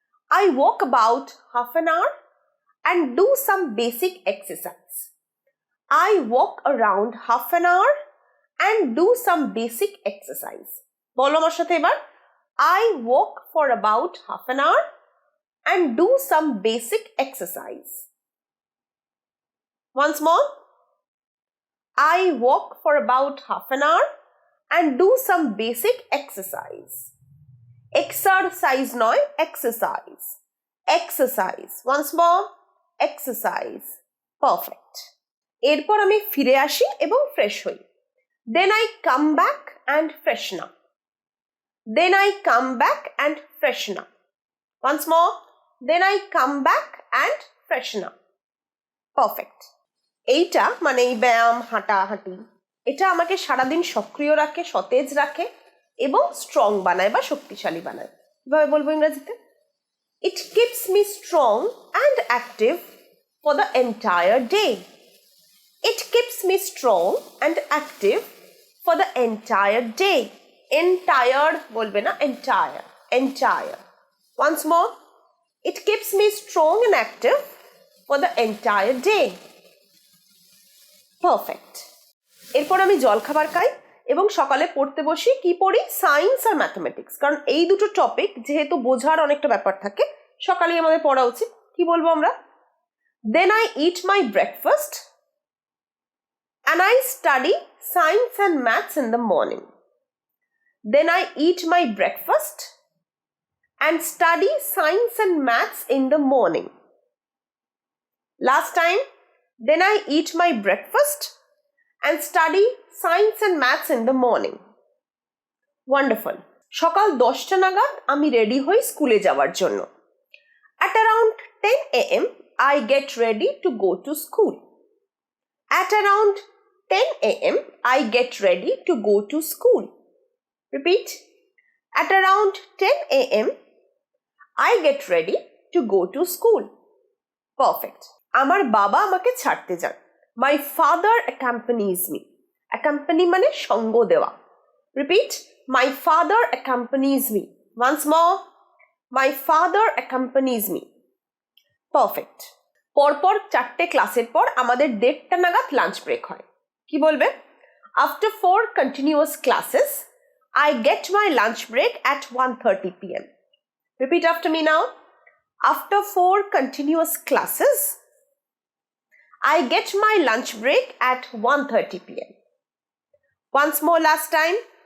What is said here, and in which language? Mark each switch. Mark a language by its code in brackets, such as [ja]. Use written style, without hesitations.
[en] I walk about half an hour and do some basic exercise. I walk around half an hour and do some basic exercise. [bn] বলো আমার সাথে এবার। [en] I walk for about half an hour and do some basic exercise. Once more. I walk for about half an hour and do some basic exercise. Exercise [bn] নয়, [en] exercise. Exercise. Once more. Exercise. Perfect. [bn] এরপর আমি ফিরে আসি এবং fresh হই। [en] Then I come back and freshen up. Then I come back and freshen up. Once more. Then I come back and freshen up. Perfect. [bn] এইটা মানে এই ব্যায়াম, হাঁটাহাঁটি, এটা আমাকে সারাদিন সক্রিয় রাখে, সতেজ রাখে এবং স্ট্রং বানায় বা শক্তিশালী বানায়। কিভাবে বলবো ইংরেজিতে? [en] It keeps me strong and active for the entire day. It keeps me strong and active for the entire day. Entire [bn] বলবে না, [en] Entire, entire. Once more. It keeps me strong and active for the entire day. Perfect. [bn] এরপর আমি জলখাবার খাই এবং সকালে পড়তে বসি। কি পড়ি? সায়েন্স আর ম্যাথমেটিক্স, কারণ এই দুটো টপিক যেহেতু বোঝার অনেকটা ব্যাপার থাকে, সকালেই আমাদের পড়া উচিত। কি বলবো আমরা? [en] Then I eat my breakfast and I study science and maths in the morning. Then I eat my breakfast and study science and maths in the morning. Last time, then I eat my breakfast and study science and maths in the morning. Wonderful. [bn] সকাল 10টা নাগাদ আমি ready হই স্কুলে যাওয়ার জন্য। [en] At around 10 a.m. I get ready to go to school. At around 10 a.m. I get ready to go to school. Repeat. At around 10 a.m. I get ready to go to school. Perfect. [bn] আমার বাবা আমাকে ছাড়তে যান। [en] My father accompanies me. [bn] Accompany মানে সঙ্গ দেওয়া। [en] Repeat. My father accompanies me. Once more. My father accompanies me. Perfect. [bn] পরপর 4টে ক্লাসের পর আমাদের 1:30টা নাগাদ লাঞ্চ ব্রেক হয়। কি বলবে? [en] After 4 continuous classes, I get my lunch break at 1:30 p.m. Repeat after me now. After 4 continuous classes, I get my lunch break at 1:30 p.m. Once more last time.